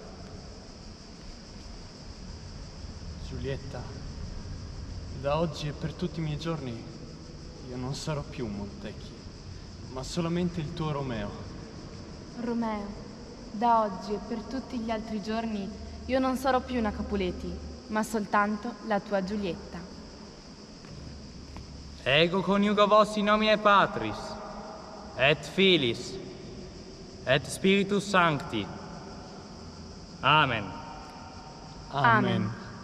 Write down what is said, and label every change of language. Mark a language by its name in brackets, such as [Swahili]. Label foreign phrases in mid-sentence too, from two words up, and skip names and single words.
[Italian] Giulietta, da oggi e per tutti i miei giorni io non sarò più un Montecchi, ma solamente il tuo Romeo. Romeo, da oggi e per tutti gli altri giorni io non sarò più una Capuleti, ma soltanto la tua Giulietta. [Latin] Ego coniugo vos in nomine Patris, et Filis, et Spiritus Sancti. Amen. Amen.